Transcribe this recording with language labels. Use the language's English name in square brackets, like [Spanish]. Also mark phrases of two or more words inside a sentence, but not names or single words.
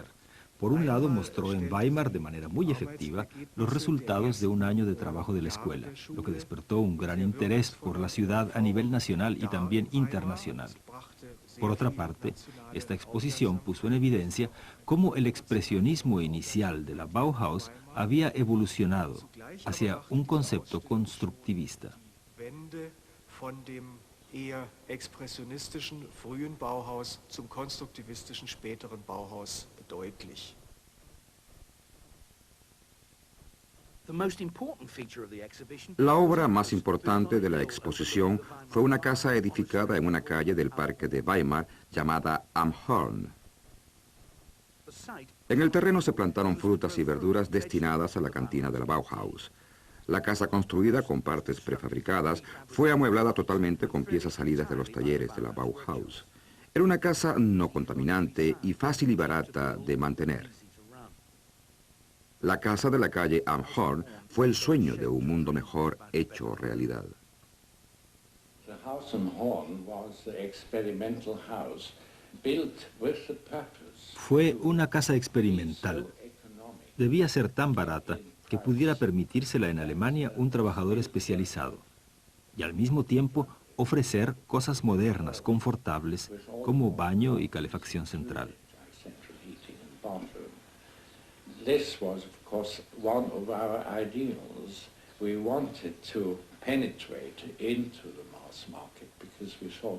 [Spanish] Por un lado, mostró en Weimar de manera muy efectiva los resultados de un año de trabajo de la escuela, lo que despertó un gran interés por la ciudad a nivel nacional y también internacional. Por otra parte, esta exposición puso en evidencia cómo el expresionismo inicial de la Bauhaus había evolucionado hacia un concepto constructivista. [German] Eher expressionistischen frühen Bauhaus zum konstruktivistischen späteren Bauhaus deutlich. [Spanish] La obra más importante de la exposición fue una casa edificada en una calle del parque de Weimar llamada Am Horn. En el terreno se plantaron frutas y verduras destinadas a la cantina de la Bauhaus. La casa, construida con partes prefabricadas, fue amueblada totalmente con piezas salidas de los talleres de la Bauhaus. Era una casa no contaminante y fácil y barata de mantener. La casa de la calle Am Horn fue el sueño de un mundo mejor hecho realidad. [English] The house am Horn was the experimental house built with the purpose. [Spanish] Fue una casa experimental. Debía ser tan barata que pudiera permitírsela en Alemania un trabajador especializado, y al mismo tiempo ofrecer cosas modernas, confortables, como baño y calefacción central. [English] This was, of course, one of our ideals. We wanted to penetrate into the mass market because we thought